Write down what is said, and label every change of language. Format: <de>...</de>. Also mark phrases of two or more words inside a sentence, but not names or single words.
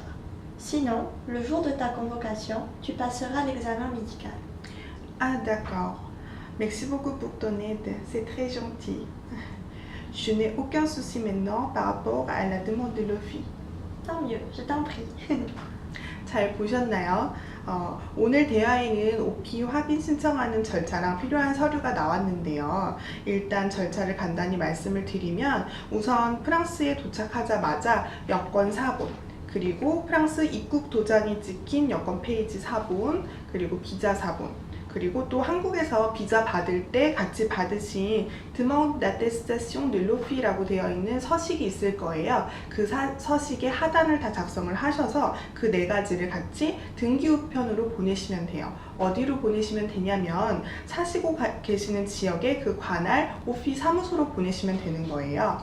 <fr>Sinon, le jour de ta convocation, tu passeras l'examen médical. Ah d'accord. Merci beaucoup pour ton aide, c'est très gentil. Je n'ai aucun souci maintenant par rapport à la demande de l'OFI. Tant mieux, je t'en prie.</fr> <ko>잘 보셨나요? 오늘 대화에는 오피 확인 신청하는 절차랑 필요한 서류가 나왔는데요. 일단 절차를 간단히 말씀을 드리면 우선 프랑스에 도착하자마자 여권 사본, 그리고 프랑스 입국 도장이 찍힌 여권 페이지 사본, 그리고 비자 사본, 그리고 또 한국에서 비자 받을 때 같이 받으신</ko> <fr>demande d'attestation de l'OFI</fr> <ko>라고 되어 있는 서식이 있을 거예요. 그 서식의 하단을 다 작성을 하셔서 그 네 가지를 같이 등기 우편으로 보내시면 돼요. 어디로 보내시면 되냐면 사시고 계시는 지역의 그 관할 오피 사무소로 보내시면 되는 거예요.</ko>